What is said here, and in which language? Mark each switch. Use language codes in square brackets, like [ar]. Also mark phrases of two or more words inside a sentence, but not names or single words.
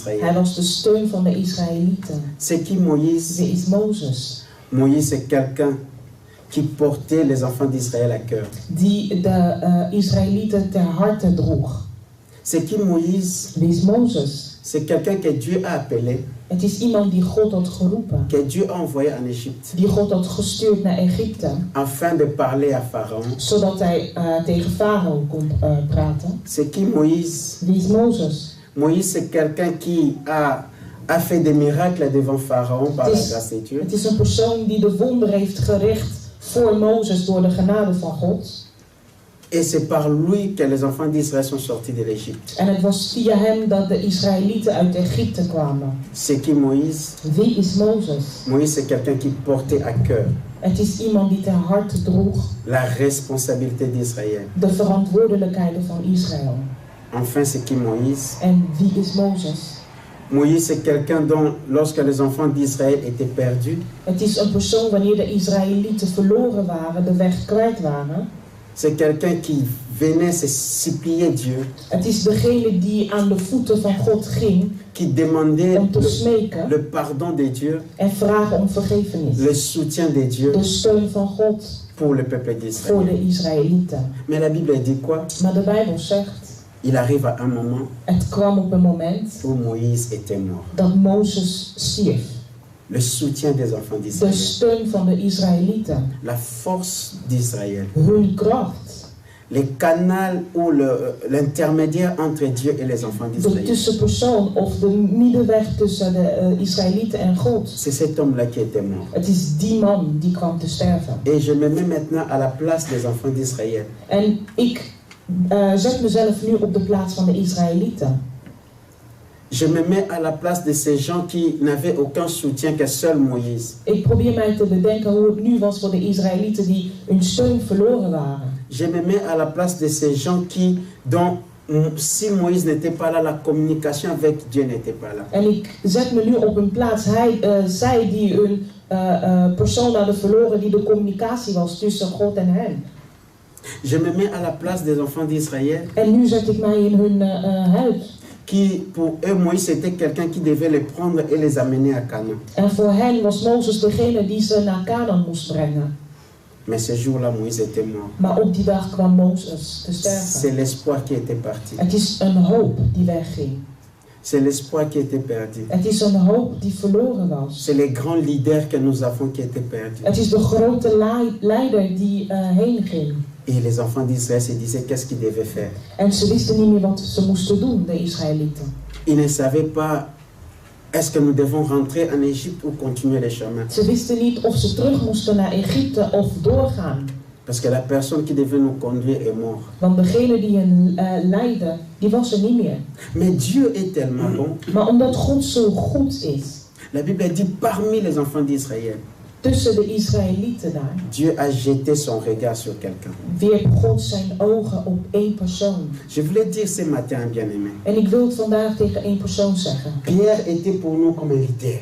[fr] d'Israël. [nl] was de steun van de Israëlieten. [fr] C'est qui Moïse? [nl] Wie is Mozes? [fr] Moïse est quelqu'un qui portait les enfants d'Israël à cœur. [nl] Die de Israëlieten ter harte droeg. [fr] C'est qui Moïse? [nl] Wie is Mozes? [fr] C'est quelqu'un que Dieu a appelé, [nl] Het is iemand die God had geroepen. [fr] que Dieu a envoyé en Égypte, [nl] Die God had gestuurd naar Egypte. [fr] afin de parler à Pharaon. [nl] Zodat hij tegen Farao kon praten. [fr] C'est qui Moïse? [nl] Wie is Mozes? [fr] Moïse, c'est quelqu'un qui a fait des miracles devant Pharaon par la [nl] Het is- [fr] grâce de Dieu. [nl] Het is een persoon die de wonder heeft gericht voor Mozes door de genade van God. [fr] Et c'est par lui que les enfants d'Israël sont sortis de l'Égypte. [nl] En het was via hem dat de Israëlieten uit Egypte kwamen. [fr] C'est qui Moïse? [nl] Wie is Mozes? [fr] Moïse, c'est quelqu'un qui portait à cœur [nl] Het is iemand die ter harte droeg [fr] la responsabilité d'Israël. [nl] de verantwoordelijkheden van Israël. [fr] Enfin, c'est qui Moïse? [nl] En wie is Mozes? [fr] Moïse, c'est quelqu'un dont, lorsque les enfants d'Israël étaient perdus, [nl] Het is een persoon wanneer de Israëlieten verloren waren, de weg kwijt waren. [fr] c'est quelqu'un qui venait se supplier Dieu, [nl] Het is degene die aan de voeten van God ging [fr] qui demandait [nl] om te smeken [fr] le pardon de Dieu, [nl] en vragen om vergiffenis. [fr] le soutien de Dieu [nl] De steun van God [fr] pour le peuple [nl] voor [fr] d'Israël. [nl] de Israëlieten. [fr] Mais la Bible dit quoi? [nl] Maar de Bijbel zegt, [fr] Il arrive à un moment [nl] het kwam op een moment [fr] où Moïse était mort. [nl] dat Mozes stierf. [fr] Le soutien des enfants [nl] De [fr] d'Israël, [nl] steun van de Israëlieten, [fr] la force d'Israël, [nl] hun kracht, [fr] le canal ou l'intermédiaire entre Dieu et les enfants [nl] de [fr] d'Israël. [nl] tussenpersoon of de middenweg tussen de Israëlieten en God. [fr] C'est cet homme-là qui était mort. [nl] Het is die man die kwam te sterven. [fr] Et je me mets maintenant à la place des enfants d'Israël. [nl] En ik zet mezelf nu op de plaats van de Israëlieten. [fr] Je me mets à la place de ces gens qui n'avaient aucun soutien que seul Moïse. [nl] Ik probeer mij te bedenken hoe het nu was voor de Israëlieten die hun steun verloren waren. [fr] Je me mets à la place de ces gens dont si Moïse n'était pas là, la communication avec Dieu n'était pas là. [nl] En ik zet me nu op hun plaats. Zij die hun persoon hadden verloren, die de communicatie was tussen God en hen. [fr] Je me mets à la place des enfants d'Israël [nl] En nu zet ik mij in hun huid. [fr] qui, pour eux, Moïse, c'était quelqu'un qui devait les prendre et les amener à Canaan. [nl] En voor hen was Mozes degene die ze naar Canaan moest brengen. [fr] Mais ce jour-là, Moïse était mort. [nl] Maar op die dag kwam Mozes te [fr] C'est [nl] sterven. [fr] l'espoir qui était parti. [nl] Het is een hoop die wegging. [fr] C'est l'espoir qui était perdu. [nl] Het is een hoop die verloren was. [fr] C'est les grands leaders que nous avons qui étaient perdus. [nl] Het is de grote leider die heen ging. [fr] Et les enfants d'Israël se disaient qu'est-ce qu'ils devaient faire. [nl] En ze wisten niet meer wat ze moesten doen, de Israëlieten. [fr] Ils ne savaient pas est-ce que nous devons rentrer en Égypte ou continuer les chemins. [nl] Ze wisten niet of ze terug moesten naar Egypte of doorgaan. [fr] Parce que la personne qui devait nous conduire est morte. [nl] Want degene die hen leidde, die was er niet meer. [fr] Mais Dieu est tellement bon. [nl] Maar omdat God zo goed is, [fr] La Bible dit parmi les enfants d'Israël, [nl] tussen de Israëlieten daar, [fr] Dieu a jeté son regard sur quelqu'un. [nl] wierp God zijn ogen op één persoon. [fr] Je voulais dire ce matin, bien-aimé, [nl] En ik wil het vandaag tegen één persoon zeggen. [fr] Pierre était pour nous comme un leader.